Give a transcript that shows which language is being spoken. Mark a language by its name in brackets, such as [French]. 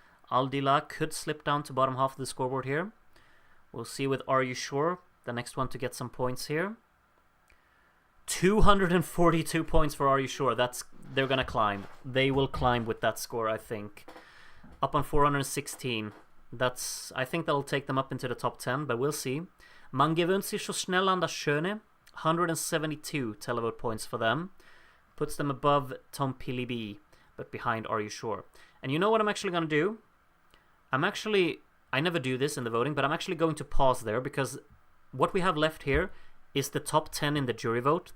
[English] Aldila could slip down to bottom half of the scoreboard here. We'll see with Are You Sure, the next one to get some points here. 242 points for Are You Sure. They're gonna climb. They will climb with that score, I think. Up on 416. I think that'll take them up into the top 10, but we'll see. [German] Man gewöhnt sich so schnell an das Schöne. [English] 172 televote points for them. Puts them above Tom Pilibi, but behind Are You Sure. And you know what I'm actually gonna do? I never do this in the voting, but I'm actually going to pause there, because what we have left here is the top 10 in the jury vote.